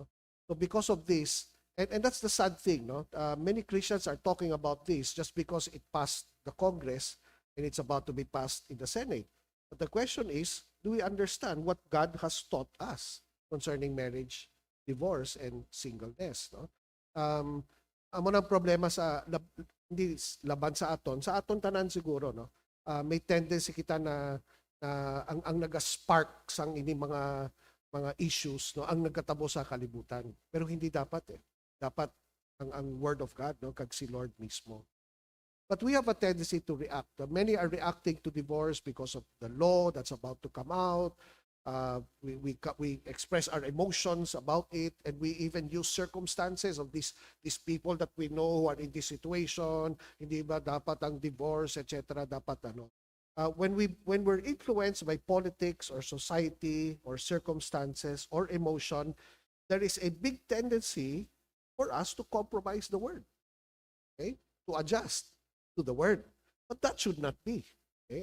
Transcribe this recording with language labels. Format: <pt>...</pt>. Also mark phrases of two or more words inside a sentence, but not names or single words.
<en>So because of this, and that's the sad thing, no? Many Christians are talking about this just because it passed the Congress and it's about to be passed in the Senate. But the question is, do we understand what God has taught us concerning marriage, divorce, and singleness, no?</en> <hil>Amo ng problema hindi laban sa aton tanan siguro, no? May tendency kita na ang naga-spark sang ini mga issues, no, ang nagkatabo sa kalibutan. Pero hindi dapat Dapat ang</hil> <en>word of God,</en> <hil>no, kag si Lord mismo.</hil> <en>But we have a tendency to react. Many are reacting to divorce because of the law that's about to come out. We express our emotions about it, and we even use circumstances of these people that we know who are in this situation.</en> <hil>Hindi ba dapat ang divorce, etc. Dapat ano?</hil> <en>When we're influenced by politics or society or circumstances or emotion, there is a big tendency for us to compromise the word, okay? To adjust to the word. But that should not be. Okay?</en>